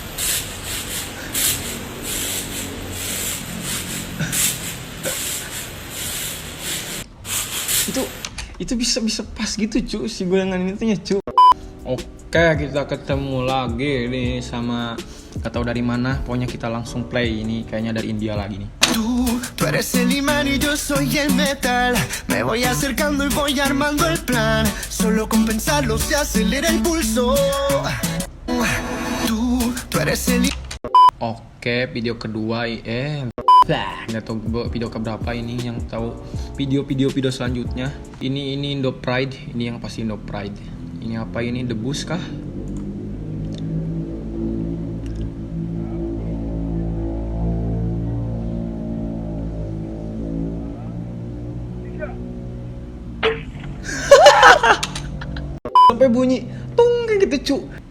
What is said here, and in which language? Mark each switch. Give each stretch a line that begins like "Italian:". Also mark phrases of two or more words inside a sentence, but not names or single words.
Indonesian: itu bisa pas gitu cu, si goyangan itunya cu. Oke, kita ketemu lagi nih sama gak tahu dari mana, pokoknya kita langsung play. Ini kayaknya dari India lagi nih.
Spanish: Tú eres el imán y yo soy el metal. Me voy acercando y voy armando el plan. Solo con pensarlo se acelera el pulso. Tú eres el
Indonesian: Oke, video kedua nggak tahu video keberapa ini, yang tahu video selanjutnya. Ini Indo Pride, ini yang pasti Indo Pride. Ini apa ini, debus kah? Sampai bunyi tung kayak gitu cu.